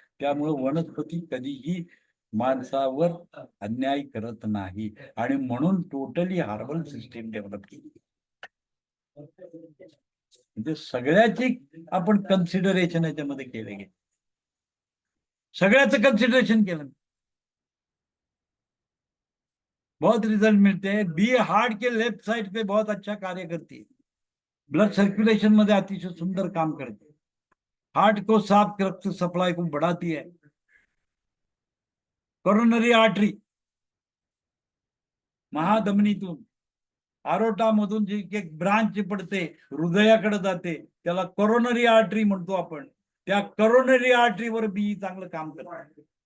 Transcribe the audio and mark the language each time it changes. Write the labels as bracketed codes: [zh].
[mr] त्यामुळे वनस्पती कधीही माणसावर अन्याय करत नाही आणि म्हणून टोटली हार्बल सिस्टीम डेव्हलप केली. म्हणजे सगळ्याची आपण कन्सिडरेशन याच्यामध्ये केले गेले, सगळ्याचं कन्सिडरेशन केलं. [hi] बहुत रिजल्ट मिलते हैं. बी हार्ट के लेफ्ट साइड पे बहुत अच्छा कार्य करती है, [mr] ब्लड सर्कुलेशन मध्ये अतिशय सुंदर काम करते, [hi] हार्ट को साफ रक्त सप्लाई को बढ़ाती है. [mr] कोरोनरी आर्टरी महाधमनीतून आरोटामधून जी एक ब्रांच पडते हृदयाकडे जाते त्याला कोरोनरी आर्टरी म्हणतो आपण. त्या कोरोनरी आर्टरीवर बी चांगलं काम करते.